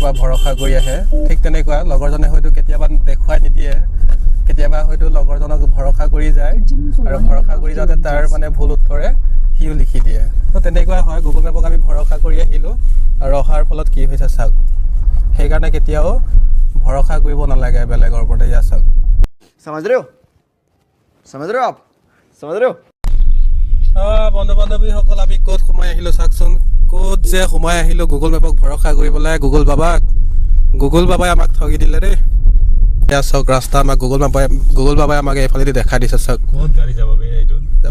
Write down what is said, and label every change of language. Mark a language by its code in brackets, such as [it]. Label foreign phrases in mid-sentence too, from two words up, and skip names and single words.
[as] পৰা ভৰসা কৰি আহে ঠিক তেনেকুৱা লগৰজনে হয়তো কেতিয়াবা দেখুৱাই নিদিয়ে কেতিয়াবা হয়তো লগৰজনক ভৰসা কৰি যায় আৰু ভৰসা কৰি যাওঁতে তাৰ মানে ভুল উত্তৰে সিও লিখি দিয়ে তো তেনেকুৱা হয় গুগল মেপক আমি ভৰসা কৰি আহিলোঁ আৰু অহাৰ ফলত কি হৈছে চাওক সেইকাৰণে কেতিয়াও ভৰসা কৰিব নালাগে বেলেগৰ ওপৰত এয়া চাওক [hi] समझ रहे हो आप समझ रहे हो [as] বন্ধু বান্ধৱীসকল আমি ক'ত সোমাই আহিলোঁ চাওকচোন ক'ত যে সোমাই আহিলোঁ গুগল মেপক ভৰসা কৰি পেলাই গুগল বাবাই আমাক ঠগি দিলে দেই এয়া চাওক ৰাস্তা আমাক গুগল বাবাই আমাক এইফালেদি দেখাই দিছে চাওক ক'ত গাড়ী যাব এইটো যাব